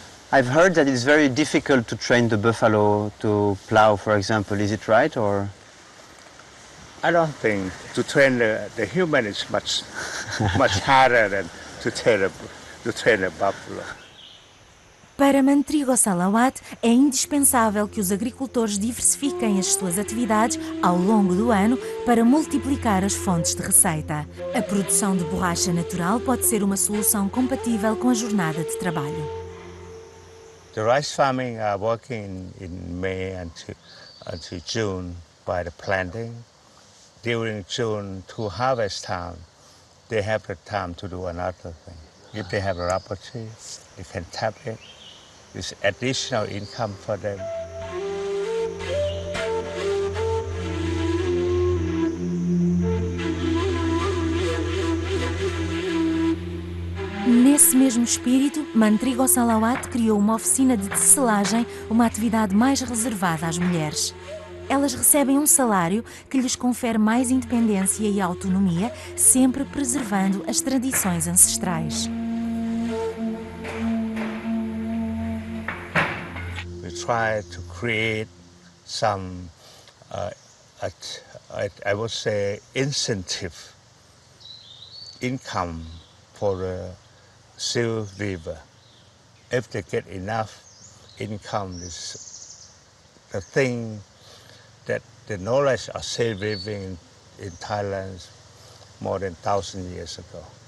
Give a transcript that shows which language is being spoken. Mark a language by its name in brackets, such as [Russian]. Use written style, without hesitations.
[English] I've heard that it's very difficult to train the buffalo to plow, for example. Is it right, or? I don't think to train the human is much harder than to train a buffalo. [Portuguese] Para Mantrigo Salawat, é indispensável que os agricultores diversifiquem as suas atividades ao longo do ano para multiplicar as fontes de receita. A produção de borracha natural pode ser uma solução compatível com a jornada de trabalho. [English] The rice farming are working in May until June by the planting. During June to harvest time, they have the time to do another thing. If they have a rubber tree, they can tap it. It's additional income for them. [Portuguese] Nesse mesmo espírito, Mantrigo Salawat criou uma oficina de tecelagem, uma atividade mais reservada às mulheres. Elas recebem um salário que lhes confere mais independência e autonomia, sempre preservando as tradições ancestrais. [English] We try to create some, I would say, incentive income for the seal weaver. If they get enough income, is the thing that the knowledge of seal weaving in Thailand more than 1,000 years ago.